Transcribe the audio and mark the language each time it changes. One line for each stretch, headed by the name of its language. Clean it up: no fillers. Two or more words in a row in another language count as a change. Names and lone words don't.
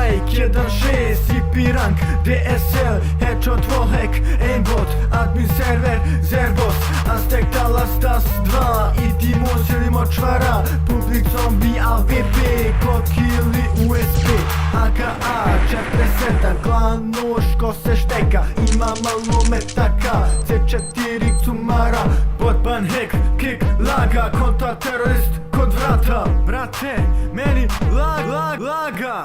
English: 1.6 IP rank DSL Headshot, wallhack, aimbot, admin server, Zerbos, Aztek,
Serbian: Talas, Tas 2 i Timon, selimo čvara, publik zombi, AVP, kod ili USB, AKA, 47, klan, nož, ko se šteka, ima malo metaka, C4 cumara, botban, hack, kick, laga, konta, terorist, kod vrata, brate, meni laga.